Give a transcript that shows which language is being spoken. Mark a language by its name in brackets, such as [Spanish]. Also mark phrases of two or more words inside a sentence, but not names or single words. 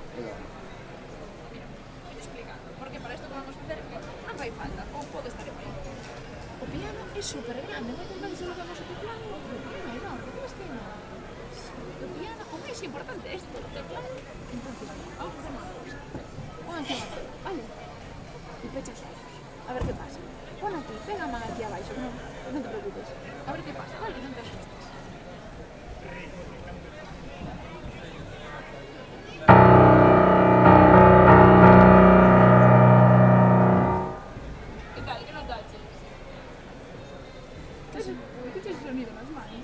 [Spanish] Mira, voy explicando. Porque para esto que vamos a hacer, [Galician] non fai falta, ou pode estar en medio. O piano é super grande, non ten máis [Spanish] lo que vamos a [Galician] teclado, o piano é enorme, [Spanish] como es que no? [Galician] O piano, o máis importante é esto, o teclado. [Spanish] Entonces, vamos a hacer unha cosa. [Galician] Pon aquí a mano, vale? E pecha os ojos, a ver que pasa. Pon aquí, pega a man aquí abaixo, non? [Spanish] No te preocupes. A ver qué pasa, ¿vale? No te asustes. ¿Qué tal? ¿Qué notaches? ¿Qué ese sonido en las manos?